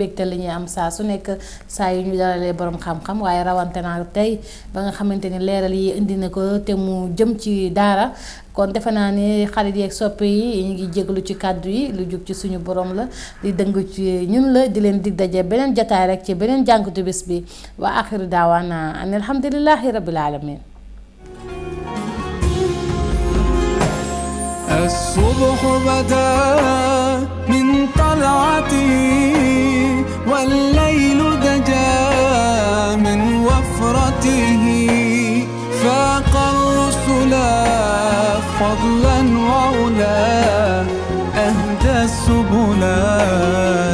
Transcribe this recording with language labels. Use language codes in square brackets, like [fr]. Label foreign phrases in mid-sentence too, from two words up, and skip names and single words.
[wo] mbégte la ñuy am saa su nekk saa yu ñu dalalee borom xam-xam, waaye rawante naa tey ba nga xamante ni leeral yi indi na ko te mu jëm ci daara. kon defe naa ni xarit yeeg soppe yi ñu ngi jéglu ci kàddu yi, lu jug ci suñu borom la, di dëng ci ñun la. di leen dig daje beneen jotaay rek ci beneen jàngatu bés bi. [ar] وآخر دعوانا أن الحمد لله رب العالمين. الصبح بدا من طلعته والليل دجا من وفرته فاق الرسل فضلا وعلا أهدى السبلا